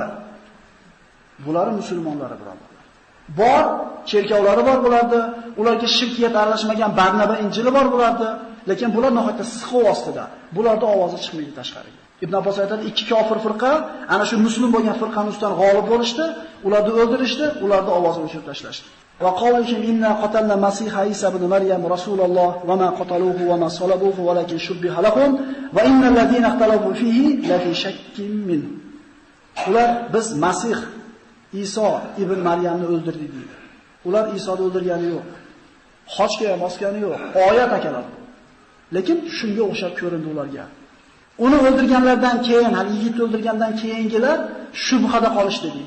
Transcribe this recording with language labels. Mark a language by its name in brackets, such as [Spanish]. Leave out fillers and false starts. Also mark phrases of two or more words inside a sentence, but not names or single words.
[Uzbek] Bular musulmonlar birodarlar. Bor, cherkovlari bor bularda, ularga shirkiyat aralashmagan Barnaba Injili bor bularda, lekin bular nihoyatda siqov ostida. Bularda ovozi chiqmaydi tashqariga. Ibn Abbos aytadi, ikki kofir firqa ana shu musulmon bo'lgan firqaning ustidan g'olib bo'lishdi, ularni o'ldirishdi, ularning ovozini o'chirib tashlashdi. [Arabic] وقولهم إنا قتلنا المسيح عيسى ابن مريم رسول الله وما قتلوه وما صلبوه ولكن شبه لهم وإن الذين اختلفوا فيه لفي شك من. [Uzbek] Ular biz Masih Iso ibn Maryamni o'ldirdik deydi. Ular Isoni o'ldirgani yo'q. Xochga ham osgani yo'q. Oyat akalar. Lekin shunga o'xshab ko'rindi ularga. Uni o'ldirganlardan keyin, hali yigitni o'ldirgandan keyingilar shubhada qolishdi deydi.